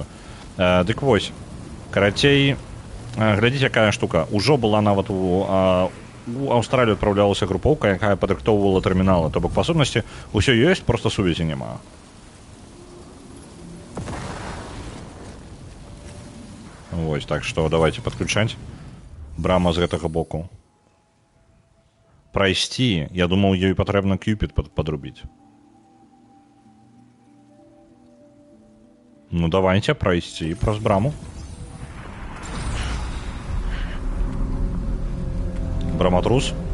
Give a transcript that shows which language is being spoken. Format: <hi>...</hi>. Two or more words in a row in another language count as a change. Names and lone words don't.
<uk>Так ось, каратей, глядіть, яка штука. Уже була навіть у Австралію відправлялася груповка, яка підрихтовувала термінали. Тобто, по сутності, усе є, просто сувязі немає. Ось, так що давайте підключати.</uk> <be>Брама з гэтага боку.</be> <uk>Пройсти, я думав, їй потрібно Кюпід подрубити. Ну, давайте пройсти</uk> <be>праз браму. Браматрус.</be>